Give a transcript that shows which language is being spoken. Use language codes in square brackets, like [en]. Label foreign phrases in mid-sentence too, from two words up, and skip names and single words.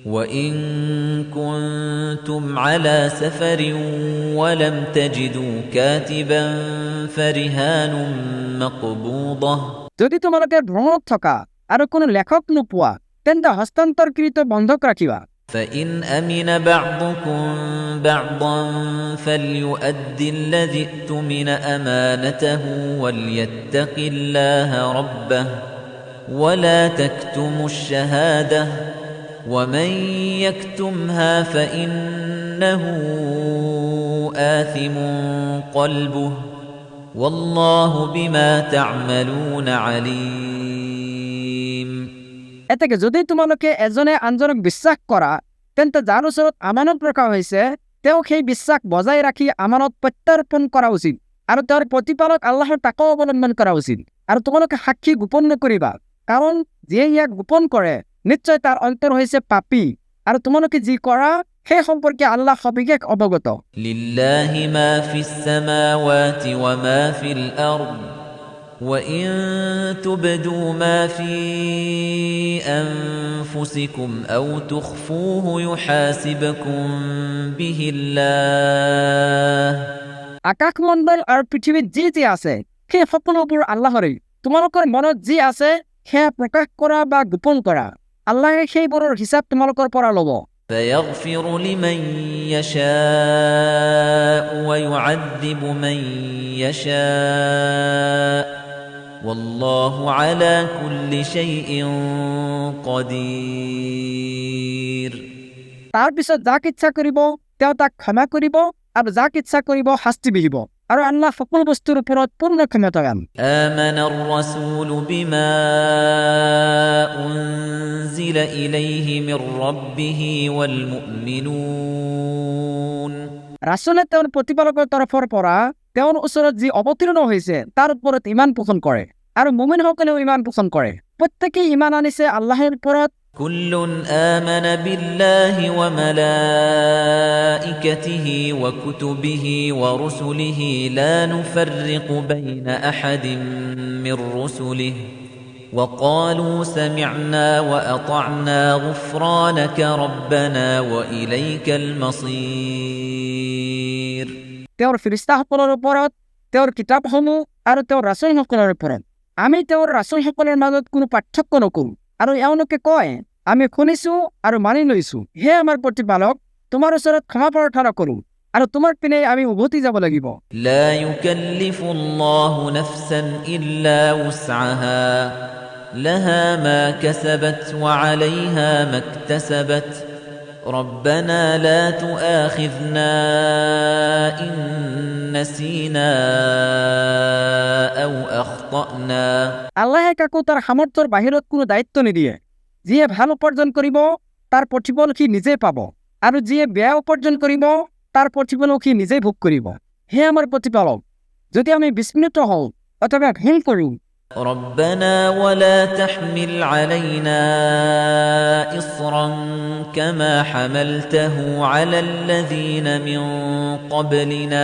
[ar] وَإِن كُنتُمْ عَلَى سَفَرٍ وَلَمْ تَجِدُوا كَاتِبًا فَرِهَانٌ مَّقْبُوضَةٌ [as] যদি তোমালোকে ভ্ৰমণত থকা আৰু কোনো লেখক নোপোৱা তেন্তে হস্তান্তৰকৃত বন্ধক ৰাখিবা [ar] فَإِنْ أَمِنَ بَعْضُكُمْ بَعْضًا فَلْيُؤَدِّ الَّذِي اؤْتُمِنَ أَمَانَتَهُ وَلْيَتَّقِ اللَّهَ رَبَّهُ وَلَا تَكْتُمُوا الشَّهَادَةَ وَمَن يَكْتُمْهَا فَإِنَّهُ آثِمٌ قَلْبُهُ وَاللَّهُ بِمَا تَعْمَلُونَ عَلِيمٌ [as] এতেকে যদি তোমালোকে এজনে আনজনক বিশ্বাস কৰা তেন্তে যাৰ ওচৰত আমানত ৰখা হৈছে তেওঁ সেই বিশ্বাস বজাই ৰাখি আমানত প্ৰত্যাৰ্পণ কৰা উচিত আৰু তেওঁৰ প্ৰতিপালক আল্লাহৰ তাকৱা অৱলম্বন কৰা উচিত আৰু তোমালোকে সাক্ষী গোপন নকৰিবা কাৰণ যিয়ে ইয়াক গোপন কৰে নিশ্চয় তাৰ অন্তৰ হৈছে পাপী আৰু তোমালোকে যি কৰা সেই সম্পৰ্কে আল্লাহ সবিশেষ অৱগত [ar] لله ما في السماوات وما في الأرض وَإِن تُبْدُوا مَا فِي أَنفُسِكُمْ أَوْ تُخْفُوهُ يُحَاسِبْكُم بِهِ اللَّهُ [as] আকাশমণ্ডল আৰু পৃথিৱীত যি আছে সেই সকলোবোৰ আল্লাহৰেই তোমালোকৰ মনত যি আছে সেয়া প্ৰকাশ কৰা বা গোপন কৰা আল্লাহে সেইবোৰৰ হিচাপ তোমালোকৰ পৰা ল'ব [ar] فَيَغْفِرُ لِمَن يَشَاءُ وَيُعَذِّبُ مَن يَشَاءُ والله على كل شيء قدير [as] তাৰ পিছত যাক ইচ্ছা কৰিব তেওঁ তাক ক্ষমা কৰিব আৰু যাক ইচ্ছা কৰিব শাস্তি বিহিব আৰু আল্লাহ সকলো বস্তুৰ ওপৰত পূৰ্ণ ক্ষমতাৱান [ar] آمن الرسول بما أنزل إليه من ربه والمؤمنون [as] ৰাসূলে তেওঁৰ প্ৰতিপালকৰ তৰফৰ পৰা তেওঁৰ ওচৰত যি অৱতীৰ্ণ হৈছে তাৰ ওপৰত ঈমান পোষণ কৰে আৰু মুমিনসকলেও ঈমান পোষণ কৰে প্ৰত্যেকেই ঈমান আনিছে আল্লাহৰ ওপৰত [ar] كل آمن بالله وملائكته وكتبه ورسله لا نفرق بين أحد من رسله وقالوا سمعنا وأطعنا غفرانك ربنا وإليك المصير [as] তেওঁৰ ফেৰেশতাসকলৰ ওপৰত তেওঁৰ কিতাপসমূহ আৰু তেওঁৰ ৰাসূলসকলৰ ওপৰত আমি তেওঁৰ ৰাসূলসকলৰ মাজত কোনো পাৰ্থক্য নকৰোঁ আৰু এওঁলোকে কয় আমি শুনিছো আৰু মানি লৈছো হে আমাৰ প্ৰতিপালক তোমাৰ ওচৰত ক্ষমা প্ৰাৰ্থনা কৰোঁ আৰু তোমাৰ পিনে আমি উভতি যাব লাগিব [ar] لا يكلف الله نفسا إلا وسعها لها ما كسبت وعليها ما اكتسبت ربنا لا تؤاخذنا إن نسينا أو أخطأنا [as] আল্লাহে কাকো তাৰ সামৰ্থ্যৰ বাহিৰত কোনো দায়িত্ব নিদিয়ে যিয়ে ভাল উপাৰ্জন কৰিব তাৰ প্ৰতিফল সি নিজে পাব আৰু যিয়ে বেয়া উপাৰ্জন কৰিব তাৰ প্ৰতিফল সি নিজে ভোগ কৰিব হে আমাৰ প্ৰতিপালক যদি আমি বিস্মৃত হওঁ অথবা ভুল কৰোঁ [ar] ربنا ولا تحمل علينا إصرا كما حملته على الذين من قبلنا